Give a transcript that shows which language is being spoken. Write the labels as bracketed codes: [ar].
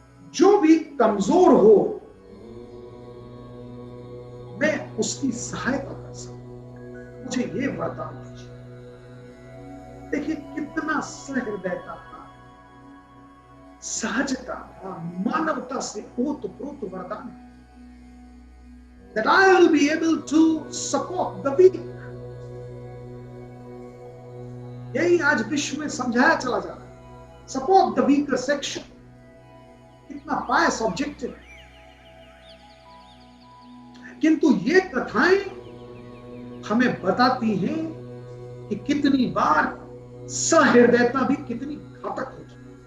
[hi] जो भी कमजोर हो मैं उसकी सहायता कर सकूं। मुझे ये वरदान दीजिए। देखिए कितना सहृदयता था, सहजता था, मानवता से ओतप्रोत वरदान। [en] That I will be able to support the weak। [hi] यही आज विश्व में समझाया चला जा रहा है। [en] Support the weaker section. [hi] कितना [en] pious objective [hi] है, किंतु ये कथाएं हमें बताती हैं कि कितनी बार सहृदयता भी कितनी घातक होती है।